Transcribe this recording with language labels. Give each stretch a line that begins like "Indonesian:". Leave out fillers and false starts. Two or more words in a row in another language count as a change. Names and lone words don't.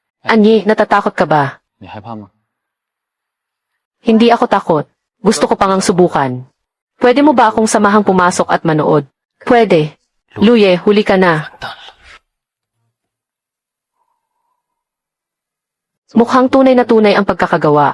Filipino: Anyi, natatakot ka ba?
Chinese: 你害怕吗？
Filipino: Hindi ako takot. Gusto ko pang ang subukan. Pwede mo ba akong samahang pumasok at manood? Pwede. Luye, huli ka na.
Chinese: 完蛋了！
Filipino: Mukhang tunay na tunay ang pagkakagawa.